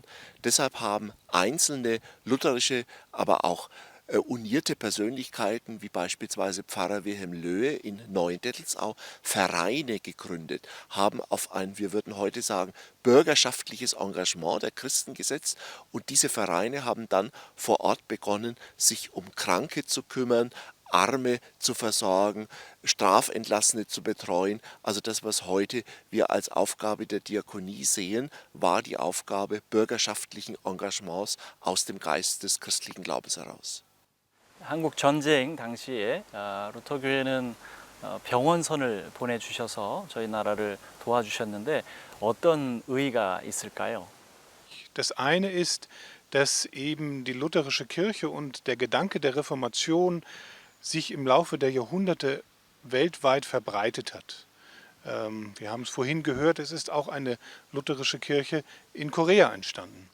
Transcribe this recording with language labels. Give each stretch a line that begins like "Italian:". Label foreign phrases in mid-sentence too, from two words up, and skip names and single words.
German: Deshalb haben einzelne lutherische, aber auch unierte Persönlichkeiten, wie beispielsweise Pfarrer Wilhelm Löhe in Neuendettelsau, Vereine gegründet, haben auf ein, wir würden heute sagen, bürgerschaftliches Engagement der Christen gesetzt und diese Vereine haben dann vor Ort begonnen, sich um Kranke zu kümmern, Arme zu versorgen, Strafentlassene zu betreuen. Also das, was heute wir als Aufgabe der Diakonie sehen, war die Aufgabe bürgerschaftlichen Engagements aus dem Geist des christlichen Glaubens heraus.
Korean: 한국 전쟁 당시에 루터교회는 병원선을 보내주셔서 저희 나라를 도와주셨는데 어떤 의의가 있을까요?
German: Das eine ist, dass eben die lutherische Kirche und der Gedanke der Reformation sich im Laufe der Jahrhunderte weltweit verbreitet hat. Wir haben es vorhin gehört, es ist auch eine lutherische Kirche in Korea entstanden.